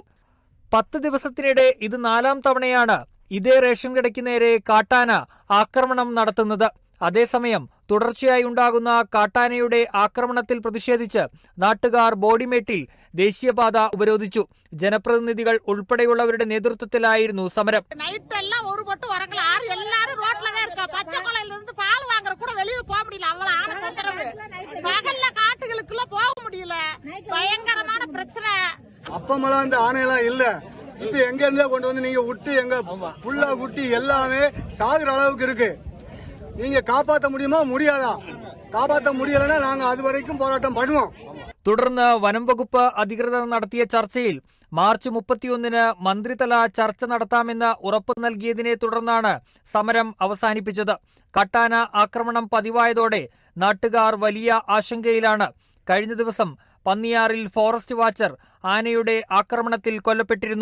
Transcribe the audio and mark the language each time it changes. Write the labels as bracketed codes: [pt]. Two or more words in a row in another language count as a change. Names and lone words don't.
[ml] 10 ദിവസത്തിനിടെ ഇത് 4ാം തവണയാണ് ഇതേ റേഷൻ കടയ്ക്ക് നേരെ കാട്ടാന ആക്രമണം നടത്തുന്നത്. അതേസമയം തുടർച്ചയായി ഉണ്ടാകുന്ന കാട്ടാനയുടെ ആക്രമണത്തിൽ പ്രതിഷേധിച്ച് നാട്ടുകാർ ബോഡിമേട്ടിൽ ദേശീയപാത ഉപരോധിച്ചു. ജനപ്രതിനിധികൾ ഉൾപ്പെടെയുള്ളവരുടെ നേതൃത്വത്തിലായിരുന്നു സമരം. [ta] அப்பமெல்லாம் இந்த ஆணையெல்லாம் இல்ல. இப்ப எங்க இருந்தே கொண்டு வந்து நீங்க விட்டு எங்க புள்ள குட்டி எல்லாமே சாகுற அளவுக்கு இருக்கு. நீங்க காப்பாற்ற முடியுமா? முடியாதா? காப்பாற்ற முடியலன்னா நாங்க அது வரைக்கும் போராட்டம் பண்ணுவோம். [ml] തുടർന്ന് വനം വകുപ്പ് അധികൃതർ നടത്തിയ ചർച്ചയിൽ മാർച്ച് 31-ന് മന്ത്രിതല ചർച്ച നടത്താമെന്ന് ഉറപ്പ് നൽകിയതിനെ തുടർന്നാണ് സമരം അവസാനിപ്പിച്ചത്. കാട്ടാന ആക്രമണം പതിവായതോടെ നാട്ടുകാർ വലിയ ആശങ്കയിലാണ്. കഴിഞ്ഞ ദിവസം പന്നിയാറിൽ ഫോറസ്റ്റ് വാച്ചർ ആനയുടെ ആക്രമണത്തിൽ കൊല്ലപ്പെട്ടിരുന്നു.